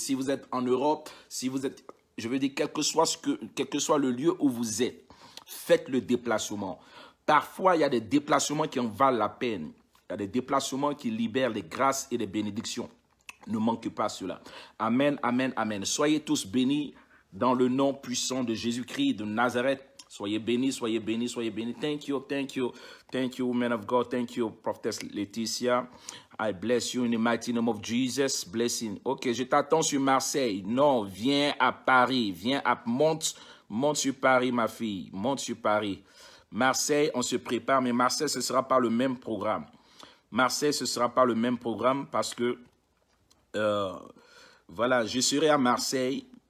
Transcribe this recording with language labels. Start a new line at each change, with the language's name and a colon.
French: Si vous êtes en Europe, si vous êtes, je veux dire, quel que soit le lieu où vous êtes, faites le déplacement. Parfois, il y a des déplacements qui en valent la peine. Il y a des déplacements qui libèrent les grâces et les bénédictions. Ne manquez pas cela. Amen, amen, amen. Soyez tous bénis dans le nom puissant de Jésus-Christ de Nazareth. Soyez bénis, soyez bénis, soyez bénis.
English: Thank you, thank you, thank you, man of God. Thank you, Prophetess Laetitia. I bless you in the mighty name of Jesus. Blessing.
French: Ok, je t'attends sur Marseille. Non, viens à Paris. Monte sur Paris, ma fille. Monte sur Paris. Marseille, on se prépare, mais Marseille, ce ne sera pas le même programme. Marseille, ce ne sera pas le même programme parce que, voilà, je serai à Marseille.